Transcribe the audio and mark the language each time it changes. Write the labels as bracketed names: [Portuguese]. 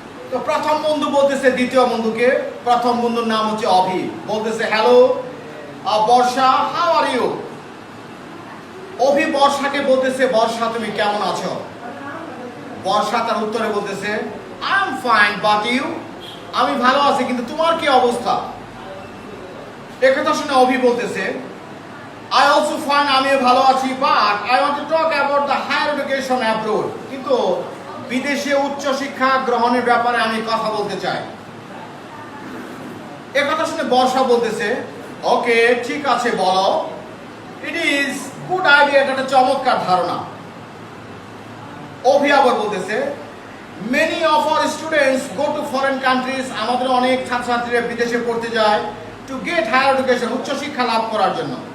[Bangla] তো প্রথম বন্ধু বলতেছে দ্বিতীয় বন্ধুকে, প্রথম বন্ধুর নাম হচ্ছে অভি, বলতেছে hello Barsha, how are you? অভি বর্ষাকে বলতেছে বর্ষা তুমি কেমন আছো? বর্ষা তার উত্তরে বলতেছে I am fine but you? আমি ভালো আছি, কিন্তু তোমার কি অবস্থা? [English] একথা শুনে অভি বলতেছে I also find আমিও ভালো আছি, but I want to talk about the higher education abroad. [Bangla] কিন্তু বিদেশে উচ্চ শিক্ষা গ্রহণের ব্যাপারে আমি কথা বলতে চাই। এই কথা শুনে বর্ষা বলতেছে ওকে ঠিক আছে বলো, ইট ইজ গুড আইডিয়া, এটা একটা চমৎকার ধারণা। অভি আবার বলতেছে many of our students go to foreign countries, আমাদের অনেক ছাত্রছাত্রীরা বিদেশে পড়তে যায় টু গেট হায়ার এডুকেশন, উচ্চ শিক্ষা লাভ করার জন্য।